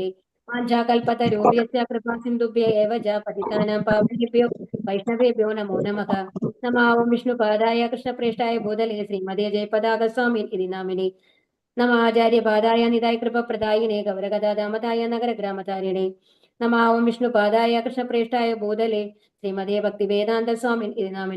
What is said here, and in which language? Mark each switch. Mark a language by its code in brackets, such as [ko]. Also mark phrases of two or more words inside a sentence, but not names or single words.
[sa] വാഞ്ചാകൽപതരുഭ്യശ്ച കൃപാ സിന്ധുഭ്യ ഏവ ച പതിതാനാം പാവനേഭ്യോ വൈഷ്ണവേഭ്യോ നമോ നമഃ. നമാവം വിഷ്ണുപാദായ കൃഷ്ണപ്രേഷ്ഠായ ഭൂതലേ ശ്രീമതേ ജയപതാകസ്വാമി ഇതി നാമിനി. നമാചാര്യപാദായ നിതായ കൃപപ്രദായിനെ ഗൗരഗദാമതായ നഗരഗ്രാമതാരിണേ. നമാവം വിഷ്ണുപാദായ കൃഷ്ണപ്രേഷ്ഠായ ഭൂതലേ ശ്രീമതേ ഭക്തിവേദാന്ത സ്വാമിൻ ഇതി നാമിനെ.